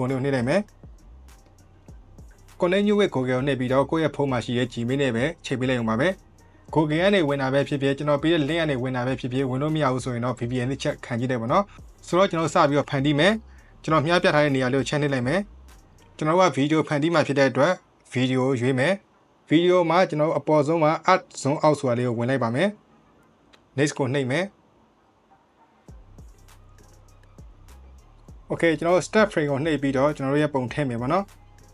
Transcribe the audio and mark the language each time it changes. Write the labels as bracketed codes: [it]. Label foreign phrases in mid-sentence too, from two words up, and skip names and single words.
[my] လေးကိုနှိပ်လိုက်မယ် [en] Connect with Google [my] ကိုနှိပ်ပြီးတော့ကိုယ့်ရဲ့ဖုန်းမှာရှိတဲ့ Gmail နဲ့ပဲချိန်ပေးလိုက်အောင်ပါပဲ Google ကနေဝင်တာပဲဖြစ် ဖြစ်ကျွန်တော်ပေးတဲ့ link ကနေဝင်တာပဲဖြစ်ဖြစ်ဝင်လို့မရဘူးဆိုရင်တော့ VPN နဲ့ check ခံကြည့်တယ်ပေါ့နော်ဆိုတော့ကျွန်တော်စပြီးတော့ဖန်တီးမယ်ကျွန်တော်မြှားပြထားတဲ့နေရာလေးကို check နှိပ်လိုက်မယ်ကျွန်တော်က video ဖန်တီးမှဖြစ်တဲ့အတွက် video ကိုရွေးမယ် video မှာကျွန်တော်အပေါ်ဆုံးမှာ [en] add zoom out [my] ဆိုတာလေးကိုဝင်လိုက်ပါမယ် next ကိုနှိပ်မယ် Okay ကျွန်တော် [en] step frame [my] ကိုနှိပ်ပြီးတော့ကျွန်တော်ရဲ့ပုံထည့်မယ်ပေါ့နော်